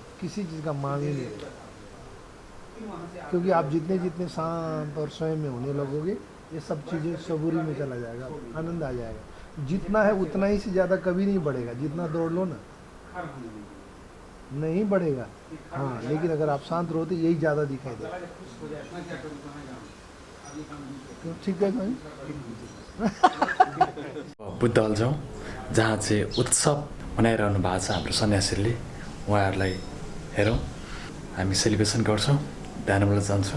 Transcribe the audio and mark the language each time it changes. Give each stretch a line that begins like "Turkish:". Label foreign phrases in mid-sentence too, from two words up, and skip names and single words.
Hindi: किसी चीज़ का मांग ही नहीं रहेगा, क्योंकि आप जितने जितने शांत और स्वयं में होने लगोगे, ये सब चीज़ें सबूरी में चला जाएगा, आनंद आ जाएगा। जितना है उतना ही से ज़्यादा कभी नहीं बढ़ेगा। जितना दौड़ लो ना नहीं बढ़ेगा, हाँ, लेकिन अगर आप शांत रहो तो यही ज़्यादा दिखाई देगा। ठीक है भाइ
Nepali: बुद्ध अल्झौँ जहाँ चाहिँ उत्सव मनाइरहनु भएको छ हाम्रो सन्यासीले, उहाँहरूलाई हेरौँ, हामी सेलिब्रेसन गर्छौँ, ध्यानबाट जान्छौँ।